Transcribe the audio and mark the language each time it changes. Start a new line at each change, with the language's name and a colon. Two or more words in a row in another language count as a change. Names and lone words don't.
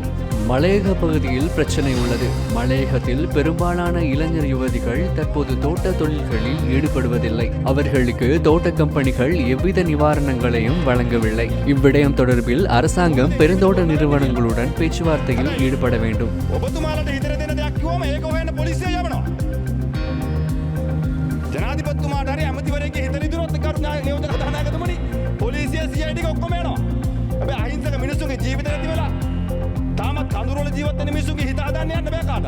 Tamil: மலையக பகுதியில் பிரச்சனை உள்ளது. மலையகத்தில் பெரும்பாலான இளைஞர் யுவதிகள் தற்போது தோட்ட தொழில்களில் ஈடுபடுவதில்லை. அவர்களுக்கு தோட்ட கம்பெனிகள் எவ்வித நிவாரணங்களையும் வழங்கவில்லை. இவ்விடயம் தொடர்பில் அரசாங்கம் பெருந்தோட்ட நிறுவனங்களுடன் பேச்சுவார்த்தையில் ஈடுபட வேண்டும்.
Sinhala: තාමත් කඳුරවල ජීවත් වෙන මිනිස්සුන්ගේ හිත හදන්න යන්න බෑ කාටවත්.